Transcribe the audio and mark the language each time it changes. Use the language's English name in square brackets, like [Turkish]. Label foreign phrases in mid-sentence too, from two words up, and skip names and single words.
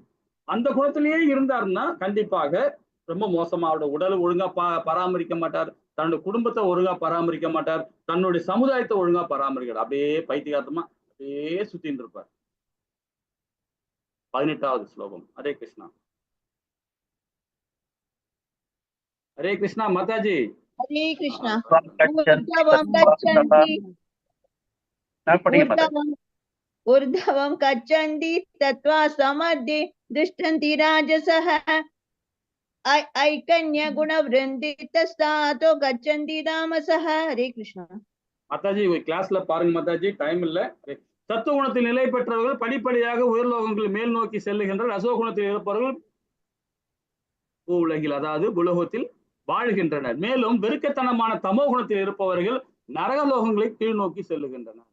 [Tamil] அந்த குணத்திலேயே இருந்தாருன்னா கண்டிப்பாக ரொம்ப மோசமா, அவரோட உடலை ஒழுங்கா பராமரிக்க மாட்டார், தன்னுடைய குடும்பத்தை ஒழுங்கா பராமரிக்க மாட்டார், தன்னுடைய சமுதாயத்தை ஒழுங்கா பராமரிக்கிறார், அப்படியே பைத்தியகாரத்தமா அப்படியே சுத்தின்னு இருப்பார். 18வது ஸ்லோகம். ஹரே கிருஷ்ணா. ஹரே கிருஷ்ணா மாதாஜி. [Sanskrit] हरे कृष्ण. ऊर्ध्वं गच्छन्ति तत्त्वा समर्थे दृष्टन्ति राजसः ऐकन्य गुणवृन्दी तस्तातो गच्छन्ति तामसः. हरे कृष्ण. [Tamil] மாதாஜி கிளாஸ்ல பாருங்க மாதாஜி, டைம் இல்ல. சத்துவ குணத்தில் நிலை பெற்றவர்கள் படிப்படியாக உயர்லோகங்கள் மேல் நோக்கி செல்லுகின்றனர். ரசோகுணத்தில் இருப்பவர்கள் உலகில், அதாவது உலகத்தில் வாழ்கின்றனர். மேலும் வெறுக்கத்தனமான தமோ குணத்தில் இருப்பவர்கள் நரகலோகங்களை கீழ் நோக்கி செல்லுகின்றனர்.